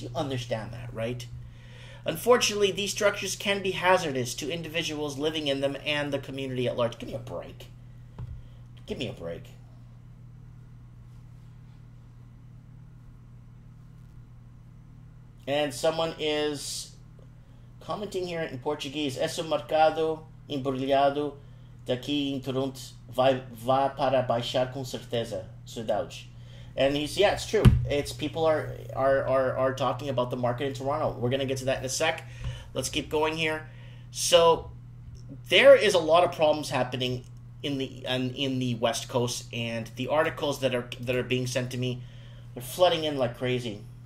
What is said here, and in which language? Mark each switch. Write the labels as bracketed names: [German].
[English] You understand that, right? Unfortunately, these structures can be hazardous to individuals living in them and the community at large. Give me a break. Give me a break. And someone is commenting here in Portuguese. [Portuguese] Esse mercado embrulhado daqui em Toronto vai para baixar com certeza. [English] Saudades. And he's, yeah, it's true. It's people are talking about the market in Toronto. We're going to get to that in a sec. Let's keep going here. So there is a lot of problems happening in the West Coast, and the articles that are being sent to me, they're flooding in like crazy.